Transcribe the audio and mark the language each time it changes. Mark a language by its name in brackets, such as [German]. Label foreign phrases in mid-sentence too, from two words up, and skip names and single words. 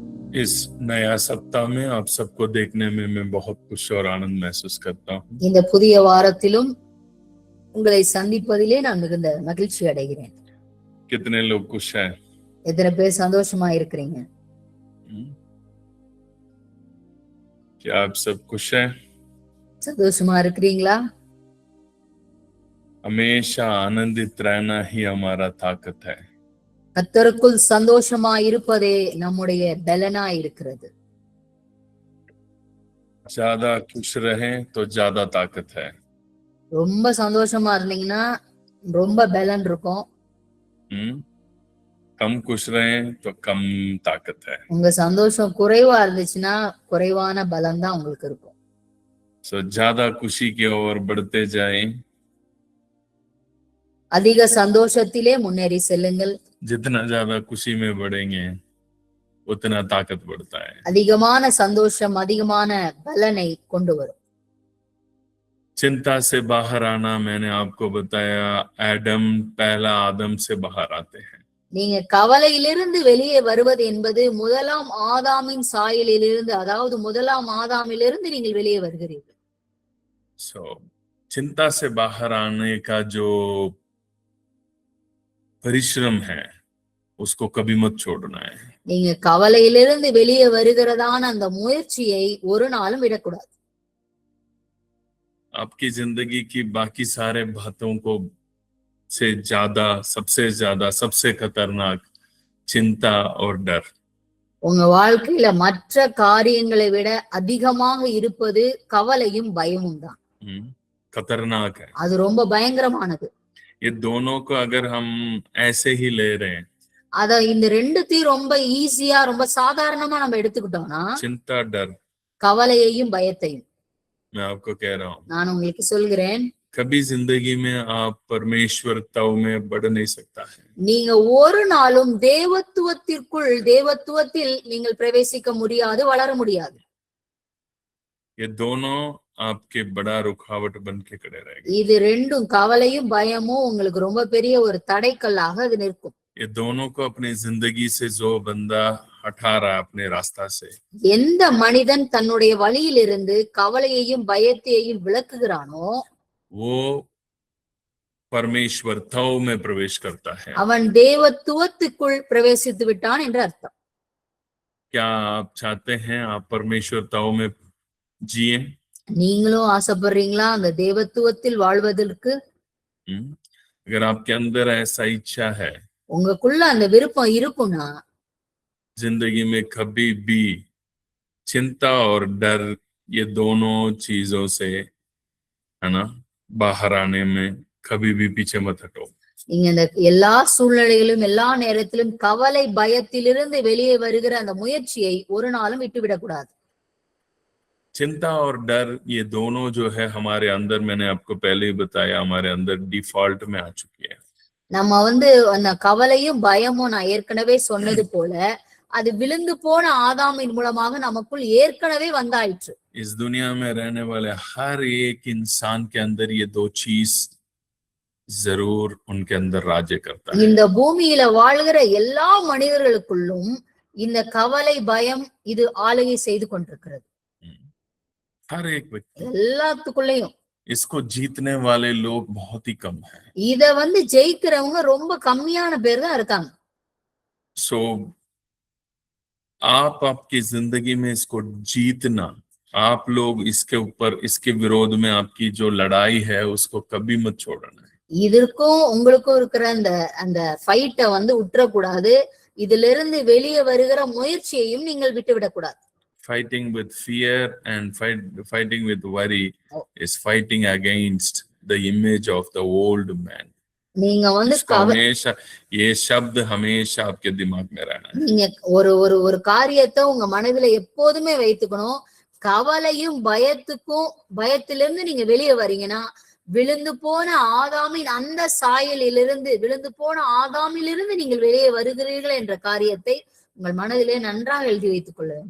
[Hindi] इस नया सप्ताह में आप सबको देखने में मैं बहुत खुश और आनंद महसूस करता हूँ। [Tamil] இந்த புதிய வாரத்திலும் உங்களை சந்திப்பதிலே நான் மிகுந்த மகிழ்ச்சி அடைகிறேன். [Hindi] कितने लोग खुश हैं? [Tamil] எத்தனை பேர் சந்தோஷமா இருக்கிறீங்க? [Hindi] क्या आप सब खुश हैं? [Tamil] சந்தோஷமா இருக்கிறீங்களா? [Hindi] हमेशा आनंदित रहना ही हमारा ताकत है. [Tamil] கர்த்தருக்குள் சந்தோஷமா இருப்பதே நம்முடைய பலனா இருக்கிறது. [Hindi] ज्यादा खुश रहें तो ज्यादा ताकत है. [Tamil] ரொம்ப சந்தோஷமா இருந்தீங்கன்னா ரொம்ப பலன் இருக்கும். [Hindi] कम खुश रहें तो कम ताकत है. [Tamil] உங்க சந்தோஷம் குறைவா இருந்துச்சுன்னா குறைவான பலம் தான் உங்களுக்கு இருக்கும். [Hindi] So ज्यादा खुशी की ओर बढ़ते जाएं. [Tamil] அதிக சந்தோஷத்திலே முன்னேறி செல்லுங்கள். [Hindi] जितना ज्यादा खुशी में बढ़ेंगे उतना ताकत बढ़ता है. [Tamil] அதிகமான சந்தோஷம் அதிகமான பலனை கொண்டு வரும். [Hindi] चिंता से बाहर आना, मैंने आपको बताया, पहला आदम से बाहर आते हैं. [Tamil] நீங்க கவலையிலிருந்து வெளியே வருவது என்பது முதலாம் ஆதாமின் சாயலிலிருந்து, அதாவது முதலாம் ஆதாமிலிருந்து நீங்கள் வெளியே வருகிறீர்கள். [Hindi] So चिंता से बाहर आने का जो परिश्रम है उसको कभी मत छोड़ना है. [Tamil] நீங்க கவலையிலிருந்து வெளியே வருகிறதான அந்த முயற்சியை ஒரு நாளும் விடக்கூடாது. [Hindi] आपकी जिंदगी की बाकी सारे बातों को से ज्यादा, सबसे खतरनाक चिंता और डर. [Tamil] உங்க வாழ்க்கையில மற்ற காரியங்களை விட அதிகமாக இருப்பது கவலையும் பயமும் தான். [Hindi] खतरनाक है. [Tamil] அது ரொம்ப பயங்கரமானது. [Hindi] ये दोनों को अगर हम ऐसे ही ले रहे हैं, [Tamil] அத இந்த ரெண்டுத்தையும் ரொம்ப ஈஸியா ரொம்ப சாதாரணமா நம்ம எடுத்துக்கிட்டோம்னா, [Hindi] चिंता डर, [Tamil] கவலையையும் பயத்தையும், [Hindi] मैं आपको कह रहा हूँ, [Tamil] நான் உங்களுக்கு சொல்கிறேன், [Hindi] कभी जिंदगी में आप परमेश्वर तव में बढ़ नहीं सकता है. [Tamil] நீங்க ஒரு நாளும் தேவத்துவத்தில் நீங்கள் பிரவேசிக்க முடியாது, வளர முடியாது. [Hindi] ये दोनों आपके बड़ा रुकावट बन के खड़े रहेंगे. [Tamil] இது ரெண்டும், கவலையும் பயமும் உங்களுக்கு ரொம்ப பெரிய ஒரு தடைக்கல்லாக அது நிற்கும். [Hindi] ये दोनों को अपनी जिंदगी से जो बंदा हटा रहा है अपने रास्ता से, [Tamil] எந்த மனிதன் தன்னுடைய வழியிலிருந்து கவலையையும் பயத்தையும் விலக்குகிறானோ [Hindi] वो परमेश्वर तव में प्रवेश करता है. [Tamil] அவன் தேவத்துவத்துக்குள் பிரவேசித்து விட்டான் என்று அர்த்தம். [Hindi] क्या आप चाहते हैं आप परमेश्वर तव में जिए? [Tamil] நீங்களும் ஆசைப்படுறீங்களா அந்த தேவத்துவத்தில் வாழ்வதற்கு? [Hindi] अगर आपके अंदर ऐसा इच्छा है, [Tamil] உங்களுக்குள்ள அந்த விருப்பம் இருக்குன்னா, [Hindi] जिंदगी में कभी भी चिंता और डर, ये दोनों चीजों से, है ना, बाहर आने में कभी भी पीछे मत हटो. [Tamil] நீங்க இந்த எல்லா சூழ்நிலைகளிலும் எல்லா நேரத்திலும் கவலை பயத்திலிருந்து வெளியே வருகிற அந்த முயற்சியை ஒரு நாளும் விட்டுவிடக் கூடாது. [Hindi] चिंता और डर, ये दोनों जो है हमारे अंदर, मैंने आपको पहले ही बताया, हमारे अंदर डिफॉल्ट में आ चुकी है. [Tamil] நம்ம அந்த கவலையும் பயமும் நான் ஏற்கனவே சொன்னது போல அது விழுந்து போன ஆதாமின் மூலமாக நமக்குள் ஏற்கனவே வந்தாயிற்று. [Hindi] इस दुनिया में रहने वाले हर एक इंसान के अंदर ये दो चीज जरूर उनके अंदर राज्य करता है. [Tamil] இந்த பூமியில வாழ்கிற எல்லா மனிதர்களுக்குள்ளும் இந்த கவலை பயம் இது ஆளுகை செய்து கொண்டிருக்கிறது. [Hindi] हर एक व्यक्ति, [Tamil] எல்லாத்துக்குள்ளேயும். [Hindi] इसको जीतने वाले लोग बहुत ही कम हैं. [Tamil] இத ஜெயிக்கிறவங்க ரொம்ப கம்மியான பேர் தான் இருக்காங்க. [Hindi] सो आप आपकी जिंदगी में इसको जीतना, आप लोग इसके ऊपर, इसके विरोध में आपकी जो लड़ाई है उसको कभी मत छोड़ना है. [Tamil] இதற்கும் உங்களுக்கும் இருக்கிற அந்த ஃபைட்டை விட்டுறக்கூடாது. இதுல இருந்து வெளியே வருகிற முயற்சியையும் நீங்கள் விட்டுவிடக் கூடாது. [English] Fighting with fear and fighting with worry is fighting against the image of the old man. [Tamil] நீங்க [Hindi] हमेशा ये शब्द हमेशा आपके दिमाग में रहना है. [Tamil] நீங்க ஒரு காரியத்தை உங்க மனதில எப்போதுமே வைத்துக்கணும். கவலையும் பயத்திலிருந்து நீங்க வெளியே வரீங்கன்னா, விழுந்து போன ஆதாமிலிருந்து நீங்கள் வெளியே வருகிறீர்கள் என்ற காரியத்தை உங்கள் மனதிலே நன்றாக எழுதி வைத்துக் கொள்ள வேண்டும்.